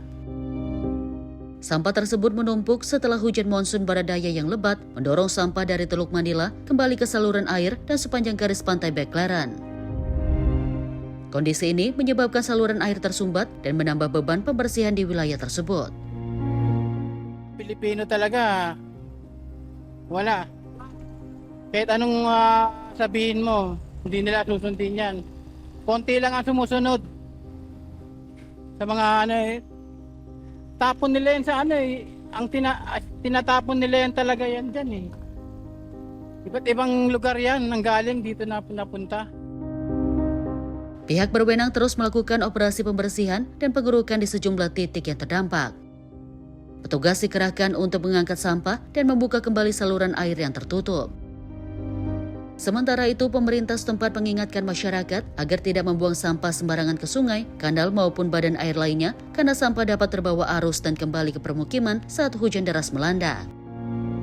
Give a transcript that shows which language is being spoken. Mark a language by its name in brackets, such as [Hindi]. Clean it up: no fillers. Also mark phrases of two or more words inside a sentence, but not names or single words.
[Indonesian] Sampah tersebut menumpuk setelah hujan monsun Baradaya yang lebat mendorong sampah dari Teluk Manila kembali ke saluran air dan sepanjang garis pantai Backclaran. Kondisi ini menyebabkan saluran air tersumbat dan menambah beban pembersihan di wilayah tersebut. [Filipino] Pilipino talaga, wala. Kahit anong sabihin mo, hindi nila susundin yan. Konti lang ang sumusunod. Sa mga tapon nila yan sa ang tinatapon nila yan talaga yan dyan Iba't ibang lugar yan, nanggaling dito na napunta. [Indonesian] Pihak berwenang terus melakukan operasi pembersihan dan pengerukan di sejumlah titik yang terdampak. Petugas dikerahkan untuk mengangkat sampah dan membuka kembali saluran air yang tertutup. Sementara itu, pemerintah setempat mengingatkan masyarakat agar tidak membuang sampah sembarangan ke sungai, kanal maupun badan air lainnya karena sampah dapat terbawa arus dan kembali ke permukiman saat hujan deras melanda.